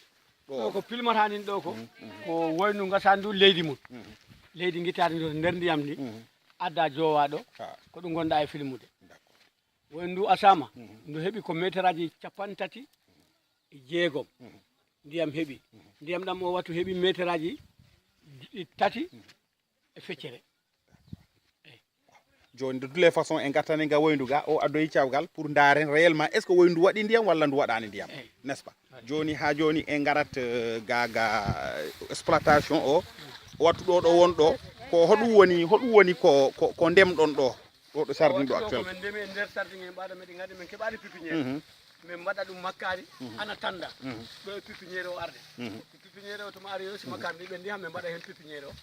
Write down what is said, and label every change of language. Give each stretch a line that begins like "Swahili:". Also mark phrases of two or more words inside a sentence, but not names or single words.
Fula: ɗo ko pilmatanin ɗo ko woynu gasandu leydi mum leydi guittadi ɗo nder ndiyam ni adda jowaɗo ko ɗum gonɗa e filmude woni ndu asama ndu heeɓi ko métre aji 36 ndiyam heeɓi ndiyam ɗam o wattu heeɓi métre aji 3 e feccere. Joni
French: de toutes les façons
Fula: en gartani ga woyndu ga o addoyi cawgal pour ndaren réellement
French: est ce que
Fula: woyndu waɗi ndiyam walla ndu waɗani ndiyam,
French: n'est ce pas?
Fula: Joni ha joni en garat ga exploitation o wattu ɗo wonɗo ko hoɗum woni ko ndemɗon ɗo sardin ɗo actuellement? Ko men ndemi e nder sardin en ɓaɗo meɗen gandi men keɓani pépiniére min mbaɗa ɗum makkari ana tanda ɗo e pipiniére o arde pipiniére o toma ari yo si makkari ndi ɓendi han min mbaɗa hen pipiniére o